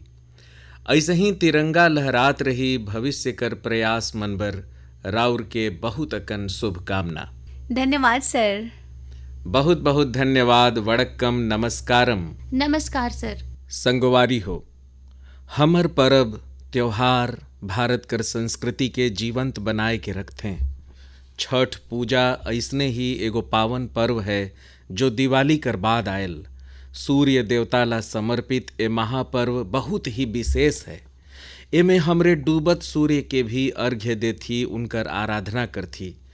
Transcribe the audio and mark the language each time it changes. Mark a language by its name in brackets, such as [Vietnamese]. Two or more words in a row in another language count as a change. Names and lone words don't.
[Chhattisgarhi] ऐसे ही तिरंगा लहरात रही, भविष्य कर प्रयास मन बर राउर के बहुत अकन शुभकामना। धन्यवाद सर। बहुत बहुत धन्यवाद। [Tamil] வணக்கம், நமஸ்காரம்। [Chhattisgarhi] नमस्कार सर। संगवारी हो, हमर परब त्योहार भारत कर संस्कृति के जीवंत बनाए के रखते। छठ पूजा ऐसने ही एगो पावन पर्व है जो दिवाली कर बाद आयल। सूर्य देवता ला समर्पित ए महापर्व बहुत ही विशेष है। एमे हमरे डूबत सूर्य के भी अर्घ्य देथी, उनकर आराधना करथी।